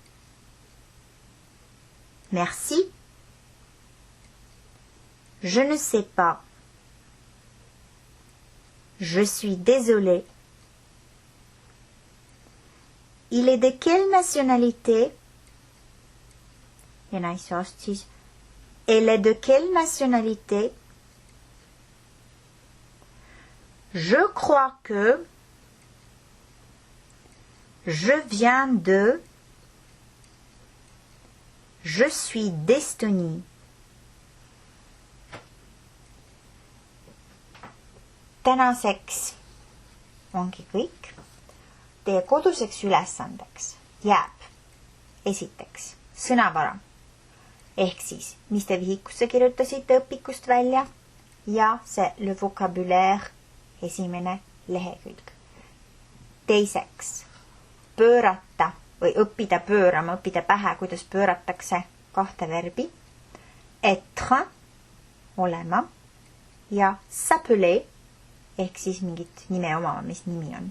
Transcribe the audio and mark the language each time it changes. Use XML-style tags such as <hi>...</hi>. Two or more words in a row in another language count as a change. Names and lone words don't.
<fr>Merci. Je ne sais pas. Je suis désolée. Il est de quelle nationalité?</fr> <et>Ja naisost siis.</et> <fr>Elle est de quelle nationalité? Je crois que je viens de... Je suis d'Estonie.</fr> <et>Tänaseks ongi kõik. Teie koduseks ülesandeks jääb esiteks sõnavara. Ehk siis, mis te vihikusse kirjutasite õpikust välja ja see</et> <fr>le vocabulaire</fr> <et>esimene lehekülg. Teiseks, pöörata või õppida pöörama, õppida pähe, kuidas pööratakse kahte verbi. Être, olema ja s'appeler ehk siis mingit nime omama, mis nimi on.</et>